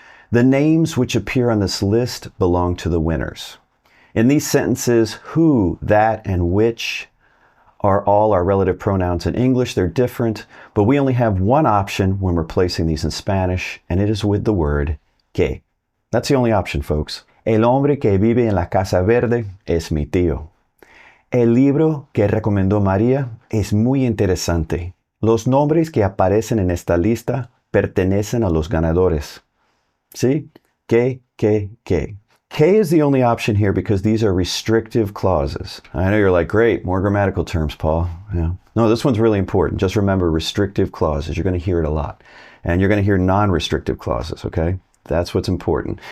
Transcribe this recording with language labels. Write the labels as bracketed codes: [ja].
[en] The names which appear on this list belong to the winners. In these sentences, who, that, and which are all our relative pronouns in English. They're different, but we only have one option when we're placing these in Spanish, and it is with the word que. That's the only option, folks. [es] El hombre que vive en la casa verde es mi tío. El libro que recomendó María es muy interesante. Los nombres que aparecen en esta lista pertenecen a los ganadores. [en] See? Que. Que is the only option here because these are restrictive clauses. I know you're like, great, more grammatical terms, Paul. Yeah. No, this one's really important. Just remember restrictive clauses. You're going to hear it a lot. And you're going to hear non-restrictive clauses, okay? That's what's important.